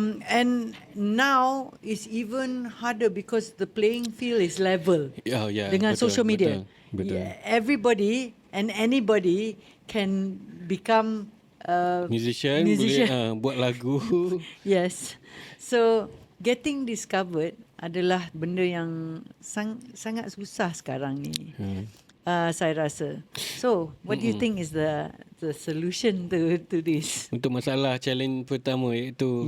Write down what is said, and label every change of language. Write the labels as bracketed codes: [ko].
[en] And now it's even harder because the playing field is level [ms] dengan betul, [en] social media. [ms] Betul. [en] Yeah, everybody and anybody can become [ms] Musician. Boleh buat lagu. [en] Yes. So getting discovered [ms] adalah benda yang sangat susah sekarang ni. Saya rasa. [en] So, what do you think is the solution to this? [ms] Untuk masalah challenge pertama iaitu